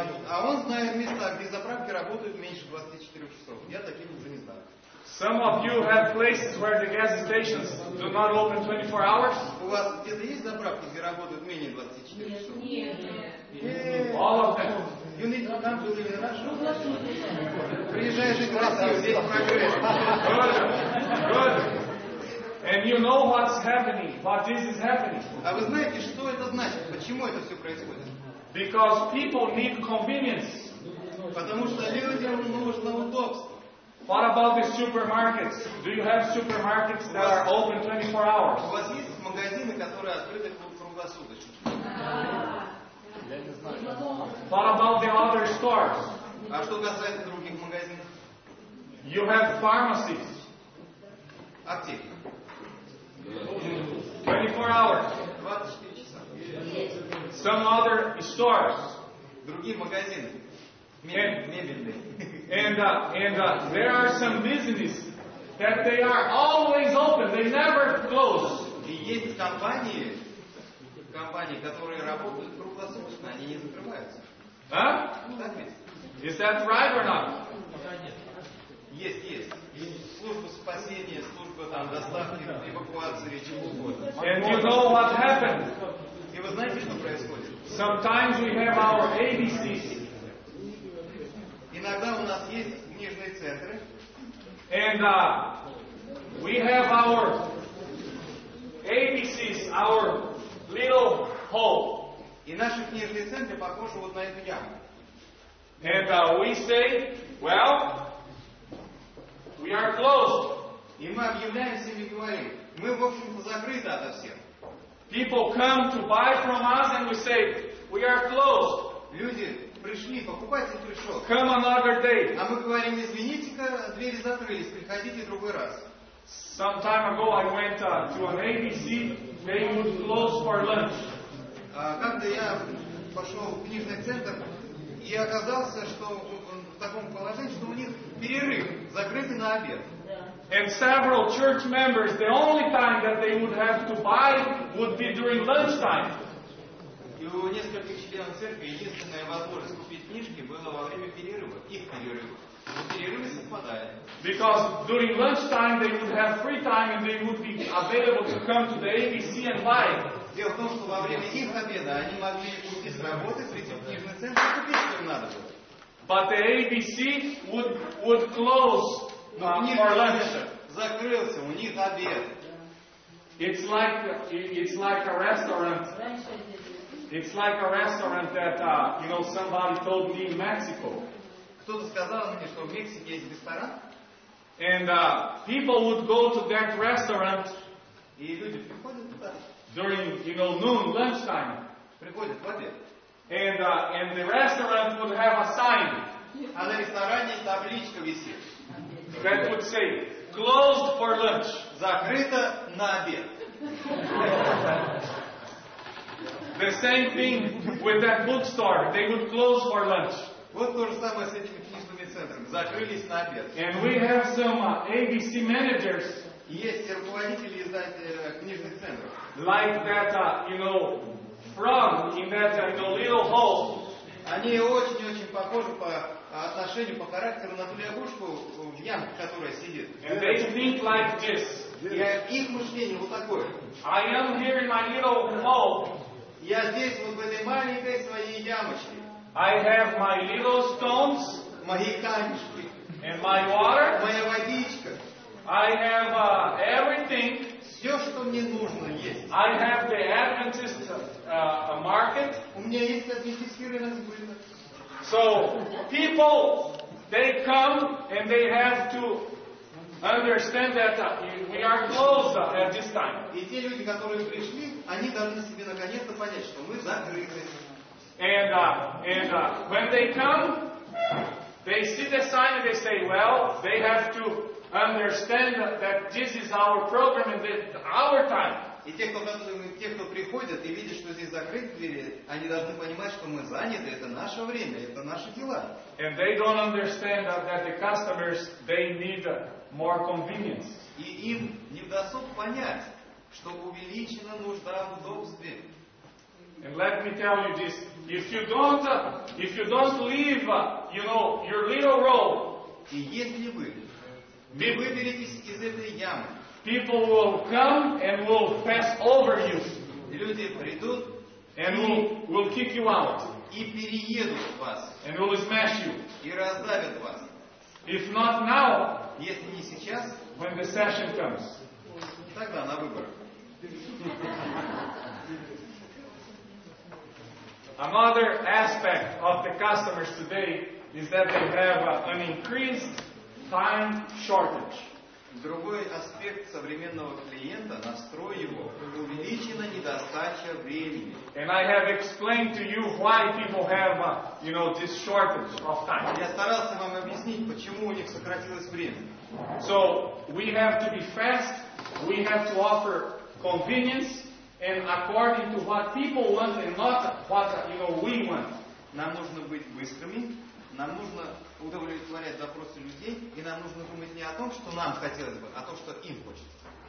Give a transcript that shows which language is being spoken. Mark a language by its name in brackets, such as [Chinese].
[Russian] А он знает места, где заправки работают меньше 24 часов. Я таких уже не знаю. [English] Some of you have places where the gas stations do not open 24 hours. [Russian] У вас где-то есть заправки, где работают менее 24 часов? Нет. [English] All of them. You need to come to live in Russia? [Russian] Приезжай жить в Россию, здесь прогресс. [English] Good. And you know what's happening, what this is happening. [Russian] А вы знаете, что это значит? Почему это все происходит? [English] Because people need convenience. [Russian] Потому что людям нужно удобство. [English] What about the supermarkets? Do you have supermarkets that are open 24 hours? [Russian] У вас есть магазины, которые открыты круглосуточно? [English] What about the other stores? [Russian] А что касается других магазинов? [English] You have pharmacies. [Russian] Аптеки. [English] 24 hours. [Russian] 24 часа. [English] Some other stores. [Russian] Другие магазины. Мебельные. [English] And there are some businesses that they are always open. They never close. [Russian] И есть компании, которые работают круглосуточно, они не закрываются. Huh? Так ведь? [English] Is that right or not? [Russian] Есть. Есть служба спасения, служба доставки, эвакуации, чего угодно. [English] And you know what happened? [Russian] И вы знаете, что происходит? [English] Sometimes we have our ABCs. [Russian] Иногда у нас есть книжные центры. [English] And we have our ABCs, our little hole. [Russian] И наши книжные центры похожи вот на эту яму. [English] And we say, well, we are closed. [Russian] И мы объявляем всем и говорим, мы, в общем-то, закрыты ото всех. [English] People come to buy from us and we say, we are closed. [Russian] Люди пришли, покупатель пришел. [English] Come another day. [Russian] А мы говорим, извините-ка, двери закрылись, приходите в другой раз. [English] Some time ago I went to an ABC. They would close for lunch. [Russian] Как-то я пошел в книжный центр и оказался, что в таком положении, что у них перерыв, закрытый на обед. [English] And several church members, the only time that they would have to buy would be during lunchtime. [Russian] И у нескольких членов церкви единственная возможность купить книжки было во время перерыва, их перерыва. Но перерывы совпадали. [English] Because during lunchtime they would have free time and they would be available to come to the ABC and buy. [Russian] Дело в том, что во время их обеда они могли уйти с работы, прийти в книжный центр и купить, что им надо было. [English] But the ABC would close [Russian] Но книжный [English] for lunch. [Russian] центр закрылся, у них обед. [English] It's like a restaurant. It's like a restaurant that somebody told me in Mexico. [Russian] Кто-то сказал мне, что в Мексике есть ресторан. [English] And people would go to that restaurant [Russian] И люди приходят туда. [English] during noon, lunchtime. [Russian] Приходят в обед. [English] And the restaurant would have a sign [Russian] А на ресторане табличка висит. [English] that would say, closed for lunch. [Russian] Закрыто на обед. [English] The same thing with that bookstore. They would close for lunch. [Russian] Вот то же самое с этими книжными центрами. Закрылись на обед. [English] And we have some ABC managers [Russian] Есть руководители книжных центров. [English] like that, frog in that little hole. [Russian] Они очень-очень похожи по отношению, по характеру на ту лягушку в ямке, которая сидит. [English] And they think like this. [Russian] И их мышление вот такое. [English] I am here in my little hole. [Russian] Я здесь вот в этой маленькой своей ямочке. [English] I have my little stones [Russian] Мои камешки. [English] and my water. [Russian] Моя водичка. [English] I have everything. [Russian] Все, что мне нужно есть. [English] I have the Adventist market. [Russian] У меня есть адвентистский рынок сбыта. [English] So people, they come and they have to understand that we are closed at this time. [Russian] И те люди, которые пришли, они должны себе наконец-то понять, что мы закрыты. [English] And when they come, they see the sign and they say, well, they have to understand that this is our program and that our time. [Russian] И те, кто приходят и видят, что здесь закрыты двери, они должны понимать, что мы заняты, это наше время, это наши дела. [English] And they don't understand that the customers, they need more convenience. [Russian] И им не вдосуг понять, что увеличена нужда в удобстве. [English] And let me tell you this: if you don't leave, your little road, [Russian] И если вы не выберетесь из этой ямы, [English] people will come and will pass over you, [Russian] люди придут [English] and will kick you out, [Russian] и переедут вас, [English] and will smash you. [Russian] и раздавят вас. [English] If not now, [Russian] Если не сейчас, [English] when the session comes. [Russian] тогда на выборах. [English] Another aspect of the customers today is that they have an increased time shortage. [Russian] Другой аспект современного клиента, настрой его, увеличена недостача времени. [English] And I have explained to you why people have, this shortage of time. [Russian] Я старался вам объяснить, почему у них сократилось время. [English] So we have to be fast, we have to offer convenience, and according to what people want and not what we want. [Russian] Нам нужно быть быстрыми, нам нужно удовлетворять запросы людей, и нам нужно думать не о том, что нам хотелось бы, а о том, что им хочется.